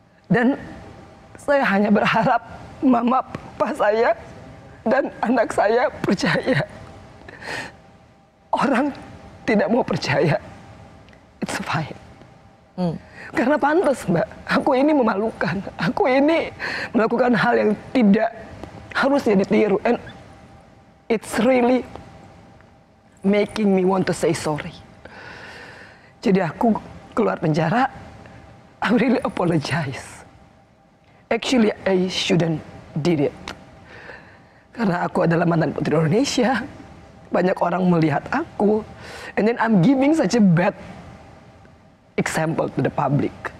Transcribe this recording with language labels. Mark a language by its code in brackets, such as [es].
[id] Dan saya hanya berharap mama, papa saya, dan anak saya percaya. Orang tidak mau percaya, [en] it's fine. [id] Karena pantas, Mbak, aku ini memalukan. Aku ini melakukan hal yang tidak harusnya ditiru. [en] And it's really making me want to say sorry. [id] Jadi aku keluar penjara, [en] I really apologize. Actually, I shouldn't did it. [id] Karena aku adalah mantan putri Indonesia. Banyak orang melihat aku. [en] And then I'm giving such a bad example to the public.